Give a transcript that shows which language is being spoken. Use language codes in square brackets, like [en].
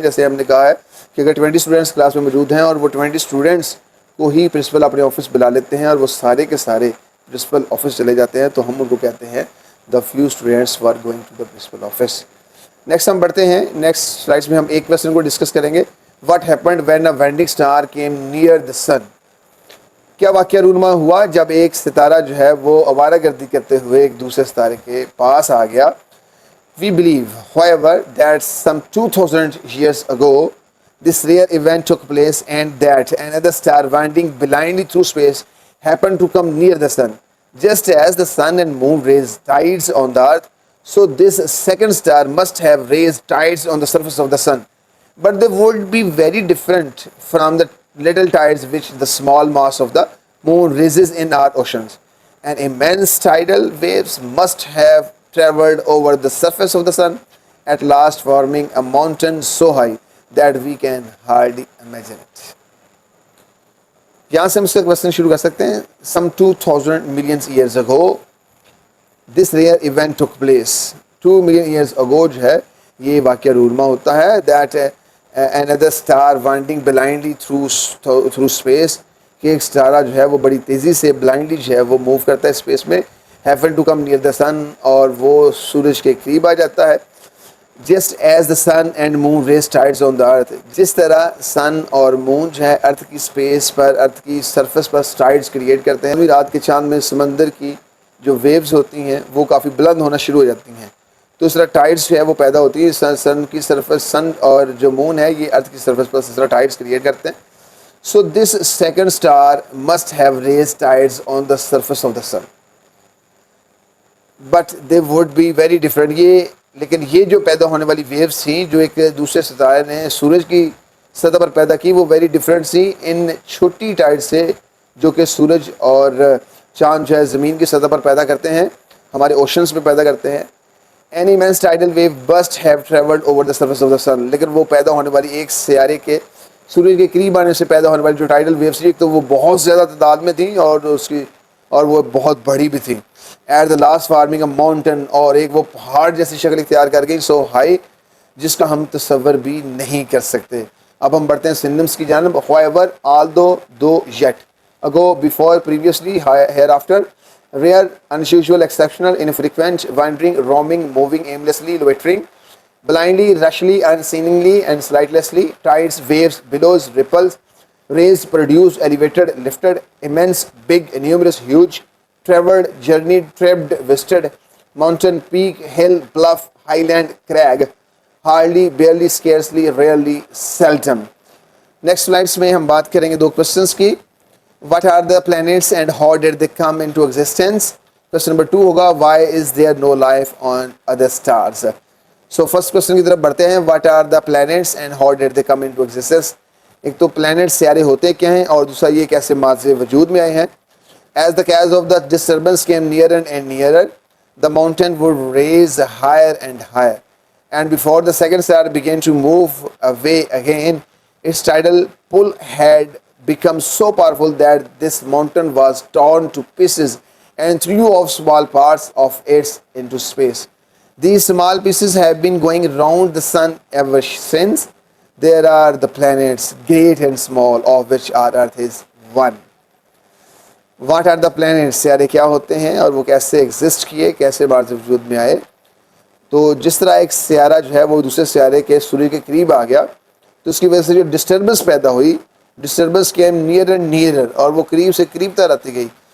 [ur] جیسے ہم نے کہا ہے کہ اگر 20 اسٹوڈنٹس کلاس میں موجود ہیں اور وہ 20 اسٹوڈنٹس کو ہی پرنسپل اپنے آفس بلا لیتے ہیں اور وہ سارے کے سارے پرنسپل آفس چلے جاتے ہیں تو ہم ان کو کہتے ہیں [en] The few students are going to the principal office. [ur] Next ہم بڑھتے ہیں. نیکسٹ سلائڈس میں ہم ایک کویسچن کو ڈسکس کریں گے. [en] What happened when a wandering star came near the sun. [ur] کیا واقعہ رونما ہوا جب ایک ستارہ جو ہے وہ آوارہ گردی کرتے ہوئے ایک دوسرے ستارے کے پاس آ گیا. [en] We believe, however, that some 2000 years ago, This rare event took place and that another star wandering blindly through space happened to come near the sun. Just as the sun and moon raise tides on the earth, so this second star must have raised tides on the surface of the sun. But they would be very different from the little tides which the small mass of the moon raises in our oceans. And immense tidal waves must have traveled over the surface of the sun, at last forming a mountain so high that we can hardly imagine it. [ur] یہاں سے ہم اس کا question شروع کر سکتے ہیں. [en] Some 2000 million years ago this rare event took place. 2 million years ago [ur] جو ہے یہ واقعہ رونما ہوتا ہے [en] that another star wandering blindly through space, [ur] کہ ایک ستارہ جو ہے وہ بڑی تیزی سے بلائنڈلی جو ہے وہ موو کرتا ہے اسپیس میں, [en] happened to come near the sun, [ur] اور وہ سورج کے قریب آ جاتا ہے. [en] Just as the sun and moon raise tides on the earth, [ur] جس طرح سن اور مون جو ہے ارتھ کی اسپیس پر, ارتھ کی سرفس پر ٹائڈس کریٹ کرتے ہیں. رات کے چاند میں سمندر کی جو ویوز ہوتی ہیں وہ کافی بلند ہونا شروع ہو جاتی ہیں, تو اس طرح ٹائڈس جو ہے وہ پیدا ہوتی ہیں. سن کی سرفس, سن اور جو مون ہے یہ ارتھ کی سرفس پر اس طرح ٹائڈس کریٹ کرتے ہیں. [en] So this second star must have raised tides on the surface of the sun. But they would be very different. [ur] لیکن یہ جو پیدا ہونے والی ویوز تھیں جو ایک دوسرے ستارے نے سورج کی سطح پر پیدا کی, وہ ویری ڈفرینٹ تھیں ان چھوٹی ٹائڈ سے جو کہ سورج اور چاند جو ہے زمین کی سطح پر پیدا کرتے ہیں, ہمارے اوشنز میں پیدا کرتے ہیں. [en] An immense tidal wave must have traveled over the surface of the sun. [ur] لیکن وہ پیدا ہونے والی ایک سیارے کے سورج کے قریب آنے سے پیدا ہونے والی جو ٹائڈل ویوز تھی, تو وہ بہت زیادہ تعداد میں تھیں اور وہ بہت بڑی بھی تھیں. [en] at the last forming a mountain, [ur] اور ایک وہ پہاڑ جیسی شکل اختیار کر گئی, سو ہائی جس کا ہم تصور بھی نہیں کر سکتے. اب ہم بڑھتے ہیں سنونیمز کی جانب. [en] however, although, though, yet, ago, before, previously, hereafter, rare, unusual, exceptional, infrequent, wandering, roaming, moving aimlessly, loitering, blindly, rashly, unseeingly, and slightlessly, tides, waves, billows, ripples, raised, produced, elevated, lifted, immense, big, numerous, huge, traveled, journeyed, tripped, visited, mountain, peak, hill, bluff, highland, crag, hardly, barely, scarcely, rarely, seldom. [ur] Next slides میں ہم بات کریں گے دو questions کی. [en] What are the planets and how did they come into existence? Question number 2 ہوگا why is there no life on other stars? [ur] So first question کی طرف بڑھتے ہیں. [en] What are the planets and how did they come into existence? [ur] ایک تو plant سیارے ہوتے کیا ہیں, اور دوسرا یہ کیسے ماض وجود میں آئے ہیں. [en] As the cause of the disturbance came nearer and nearer, the mountain would raise higher and higher. And before the second star began to move away again, its tidal pull had become so powerful that this mountain was torn to pieces and threw off small parts of it into space. These small pieces have been going round the sun ever since. There are the planets, great and small, of which our Earth is one. What are the planet, [ur] سیارے کیا ہوتے ہیں اور وہ کیسے exist کیے, کیسے ماض وجود میں آئے. تو جس طرح ایک سیارہ جو ہے وہ دوسرے سیارے کے سورج کے قریب آ گیا, تو اس کی وجہ سے جو ڈسٹربنس پیدا ہوئی, [en] disturbance came near and nearer, [ur] اور وہ قریب سے قریب تک آتی گئی.